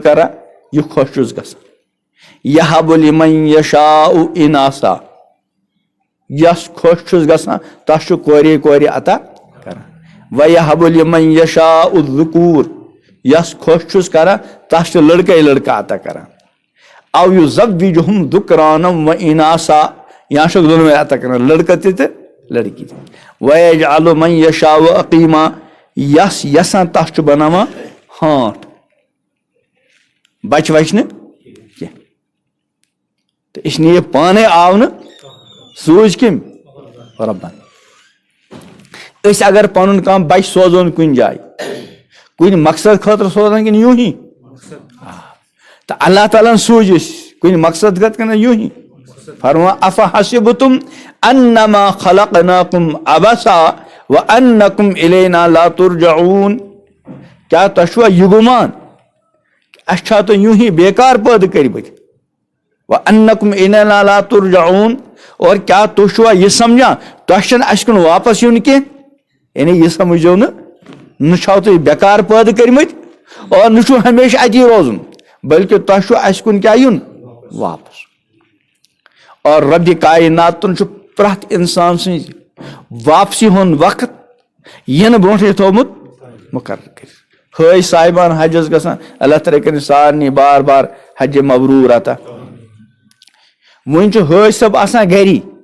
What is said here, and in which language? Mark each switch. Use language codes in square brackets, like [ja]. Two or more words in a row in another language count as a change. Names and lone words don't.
[ks] کران یہِ خۄش چھُس گژھان [ar] یہب لمن یشاء اناسا [ks] یس خۄش چھُس گژھان تس چھُ کورے عطا کران [ar] ویہب لمن یشاء الذکور [ks] یس خۄش چھُس کران تس چھُ لڑکہٕ عطا کران [ar] او یزوجہم ذکرانا و اناسا [ks] یا چھُکھ دۄنوے عطا کران لڑکہٕ تہِ تہٕ لڑکی تہِ [ar] ویجعل من یشاء عقیما [ks] یس یژھان تس چھُ بناوان ہانٹ بچہِ وچہِ نہٕ کینٛہہ تہٕ [ur] اس لیے [ks] پانے آو نہٕ سوٗزۍ کٔمۍ رۄبن أسۍ اگر پنُن کانٛہہ بچہِ سوزون کُنہِ جایہِ کُنہِ مقصد خٲطرٕ سوزان کِنہٕ یوٗں ہی تہٕ اللہ تعالیٰ ہن سوٗزۍ أسۍ کُنہِ مقصد خٲطرٕ کِنہٕ یوٗں ہی فرمان [ar] افحسبتم انما خلقناکم عبثا وانکم الینا لا ترجعون [ks] کیٛاہ تۄہہِ چھُوا یہِ گُمان اسہِ چھا تُہۍ یوٗں ہی بیکار پٲدٕ کٔرمٕتۍ [ar] وَأَنَّكُمْ إِلَيْنَا لَا تُرْجَعُونَ [ur] اور کیا [ks] تُہۍ چھُوا یہ سمجھان تۄہہِ چھُنہٕ اَسہِ کُن واپس یُن کینٛہہ یعنی [ur] یہ سمجھو [ks] نہ چھو تُہۍ بیکار پٲدٕ کٔرمٕتۍ اور نہ چھُو ہمیشہ اتی روزُن بلکہ تۄہہِ چھُو اَسہِ کُن کیٛاہ یُن واپس اور ربِ کائناتن چھُ پرٛٮ۪تھ اِنسان سٕنٛزِ واپسی ہُنٛد وقت یِنہٕ برونٛٹھٕے تھوٚومُت مُقرر کٔرِتھ حٲج صاحبان حجس گژھان اللہ تعالیٰ کٔرِنۍ سارنٕے بار بار حجہِ مبروٗر عطا وۄنۍ چھُ حٲج صٲب آسان گری